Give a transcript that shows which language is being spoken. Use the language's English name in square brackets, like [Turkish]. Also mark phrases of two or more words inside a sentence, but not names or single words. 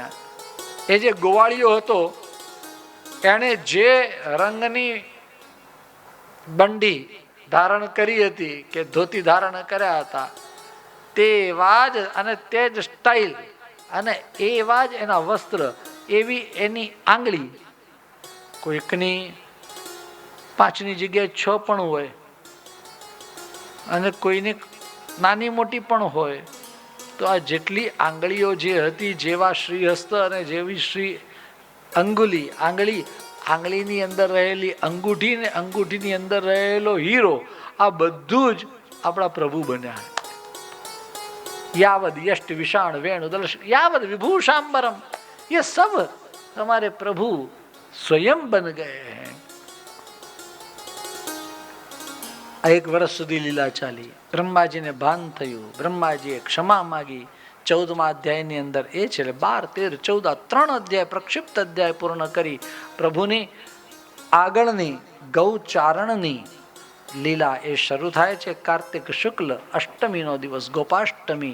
[Gujarati] એ જે ગોવાળિયો હતો એણે જે રંગની બંડી ધારણ કરી હતી કે ધોતી ધારણ કર્યા હતા તેવા જ અને તે જ સ્ટાઇલ અને એવા જ એના વસ્ત્ર, એવી એની આંગળી, કોઈકની 5ની જગ્યાએ 6 પણ હોય અને કોઈની નાની મોટી પણ હોય। તો આ જેટલી આંગળીઓ જે હતી, જેવા શ્રીહસ્ત અને જેવી શ્રી આંગળી, આંગળીની અંદર રહેલી અંગૂઠી ને અંગૂઠીની અંદર રહેલો હીરો, આ બધું જ આપણા પ્રભુ બન્યા। [Sanskrit] यावद यष्ट विषाण वेणु दलश यावद विभूषांबरम, [Hindi] ये सब हमारे प्रभु स्वयं बन गए हैं। [Gujarati] એક વર્ષ સુધી લીલા ચાલી। બ્રહ્માજી ને ભાન थયું, ब्रह्माजीએ ક્ષમા માગી। 14મા અધ્યાયની અંદર એ છે 12, 13, 14 3 અધ્યાય પ્રક્ષિપ્ત અધ્યાય પૂર્ણ કરી પ્રભુની આગળની ગૌચારણની લીલા એ શરૂ થાય છે કાર્તિક શુક્લ અષ્ટમીનો દિવસ, ગોપાષ્ટમી।